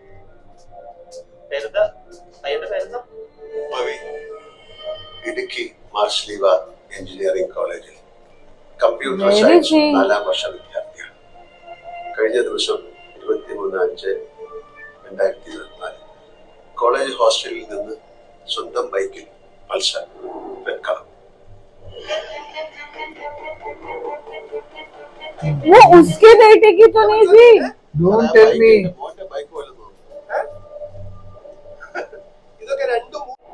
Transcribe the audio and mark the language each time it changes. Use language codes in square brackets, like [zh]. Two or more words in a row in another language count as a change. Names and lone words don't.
[ml] ഇടുക്കി മാർഷ്ലീവ എഞ്ചിനീയറിംഗ് കോളേജിൽ [en] computer science [ml] 4ാം വർഷ വിദ്യാർത്ഥിയാണ്. കഴിഞ്ഞ ദിവസം 23/5/2024 കോളേജ് ഹോസ്റ്റലിൽ നിന്ന് സ്വന്തം ബൈക്കിൽ പൾസർ വെക്കണം. [hi] वो उसके बेटे की तो नहीं थी. [en] Don't tell me. [ml] മോന്റെ ബൈക്ക് പോലെ തോന്നുന്നു. ഇതൊക്കെ രണ്ടും